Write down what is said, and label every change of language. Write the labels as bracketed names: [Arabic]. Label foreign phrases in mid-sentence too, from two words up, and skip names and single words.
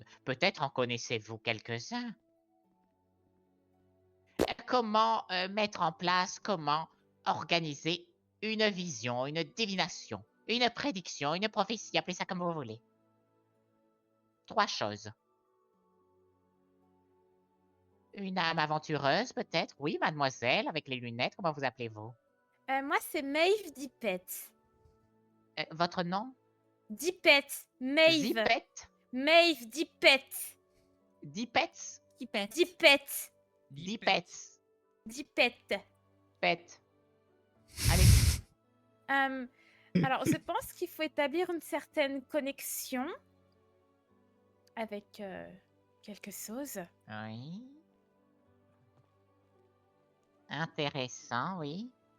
[French] Peut-être en connaissez-vous quelques-uns. Comment mettre en place, comment organiser une vision, une divination, une prédiction, une prophétie, appelez ça comme vous voulez. Trois choses. Une âme aventureuse, peut-être? Oui, mademoiselle, avec les lunettes, comment vous appelez-vous? Moi, c'est Maeve Dipette. Votre nom? Dipette. Maeve. Zipette? Maeve Dipette. Dipets? Dipette. Dipets. Dipette. Pet. Allez. Alors, je pense qu'il faut établir une certaine connexion avec quelque chose. Oui. Intéressant, oui.